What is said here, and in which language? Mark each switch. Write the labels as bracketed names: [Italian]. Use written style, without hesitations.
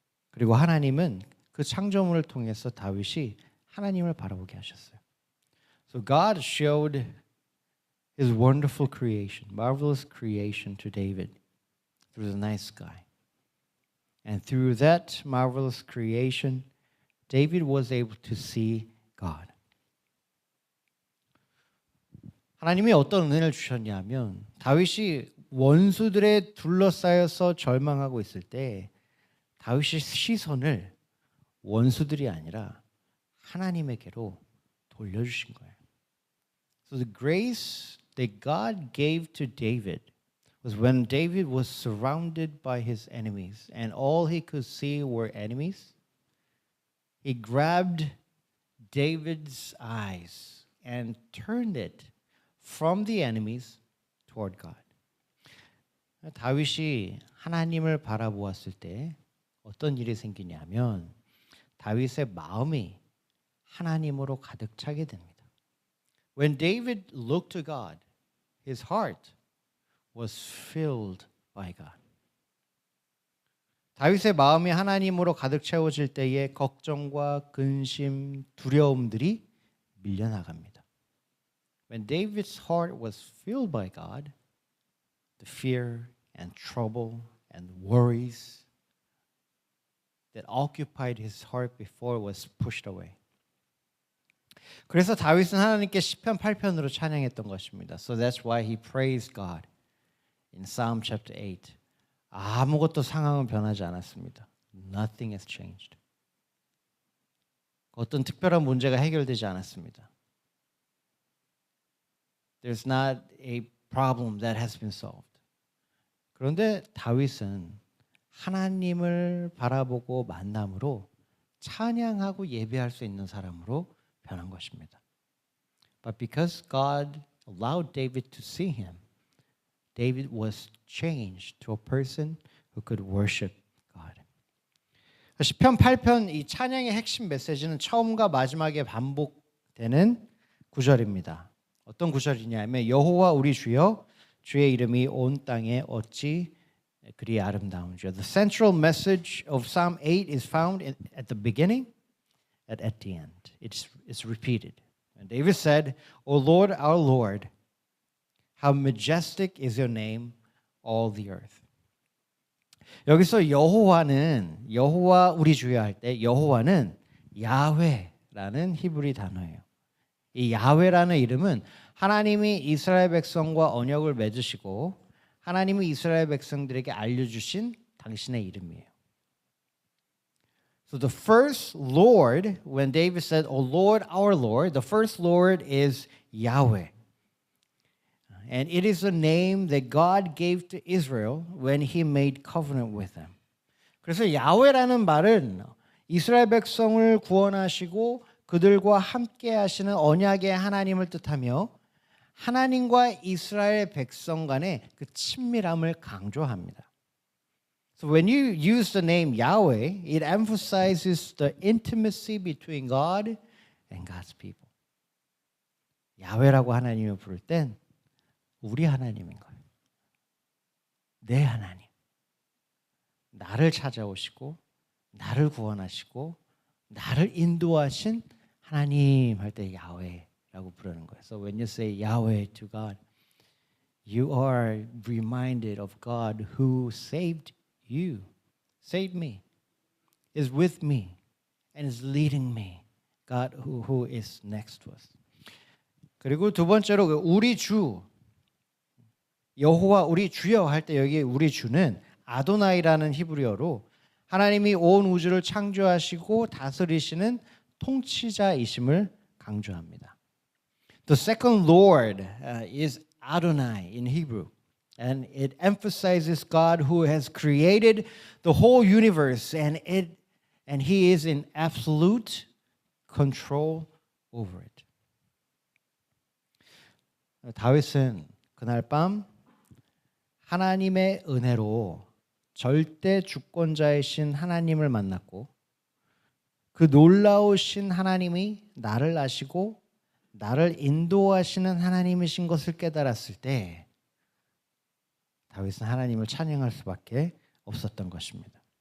[Korean] 그리고 하나님은 그 창조물을 통해서 다윗이 하나님을 바라보게 하셨어요. [English] So God showed His wonderful creation, marvelous creation to David through the night sky. And through that marvelous creation, David was able to see God. [Korean] 하나님이 어떤 은혜를 주셨냐면 다윗이 원수들에 둘러싸여서 절망하고 있을 때 다윗의 시선을 원수들이 아니라 하나님에게로 돌려주신 거예요. [English] So the grace that God gave to David was when David was surrounded by his enemies and all he could see were enemies. He grabbed David's eyes and turned it from the enemies toward God. [Korean] 다윗이 하나님을 바라보았을 때 어떤 일이 생기냐면 다윗의 마음이 하나님으로 가득 차게 됩니다. [English] When David looked to God, his heart was filled by God. [Korean] 다윗의 마음이 하나님으로 가득 채워질 때에 걱정과 근심, 두려움들이 밀려나갑니다. [English] When David's heart was filled by God, the fear and trouble and worries that occupied his heart before was pushed away. [Korean] 그래서 다윗은 하나님께 시편 8편으로 찬양했던 것입니다. [English] So that's why he praised God in Psalm chapter 8. [Korean] 아무것도 상황은 변하지 않았습니다. [English] Nothing has changed. [Korean] 어떤 특별한 문제가 해결되지 않았습니다. [English] There's not a problem that has been solved. [Korean] 그런데 다윗은 하나님을 바라보고 만남으로 찬양하고 예배할 수 있는 사람으로 변한 것입니다. [English] But because God allowed David to see him, David was changed to a person who could worship God. [Korean] 시편 8편 이 찬양의 핵심 메시지는 처음과 마지막에 반복되는 구절입니다. 어떤 구절이냐면 여호와 우리 주여 주의 이름이 온 땅에 어찌 그리 아름다운지요. [English] The central message of Psalm 8 is found at the beginning and at the end. It's repeated. And David said, O Lord, our Lord, how majestic is your name, all the earth. [Korean] 여기서 여호와 우리 주여 할 때 여호와는 야훼라는 히브리 단어예요. 이 야훼라는 이름은 하나님이 이스라엘 백성과 언약을 맺으시고 하나님이 이스라엘 백성들에게 알려주신 당신의 이름이에요. [English] So the first Lord, when David said, O Lord, our Lord, the first Lord is Yahweh. And it is a name that God gave to Israel when He made covenant with them. [Korean] 그래서 야훼라는 말은 이스라엘 백성을 구원하시고 그들과 함께 하시는 언약의 하나님을 뜻하며 하나님과 이스라엘 백성 간의 그 친밀함을 강조합니다. [English] So when you use the name Yahweh, it emphasizes the intimacy between God and God's people. [Korean] 야훼라고 하나님을 부를 땐 우리 하나님인 거예요. 내 하나님. 나를 찾아오시고 나를 구원하시고 나를 인도하신 하나님 할 때 야훼라고 부르는 거예요. [English] So when you say Yahweh to God, you are reminded of God who saved you, saved me, is with me, and is leading me. God who is next to us. [Korean] 그리고 두 번째로 우리 주 여호와 우리 주여 할 때 여기 우리 주는 아도나이라는 히브리어로 하나님이 온 우주를 창조하시고 다스리시는 통치자이심을 강조합니다. [English] The second Lord is Adonai in Hebrew. And it emphasizes God who has created the whole universe and he is in absolute control over it. [Korean] 다윗은 그날 밤 하나님의 은혜로 절대 주권자이신 하나님을 만났고 그 놀라우신 하나님이 나를 아시고 나를 인도하시는 하나님이신 것을 깨달았을 때 다윗은 하나님을 찬양할 수밖에 없었던 것입니다.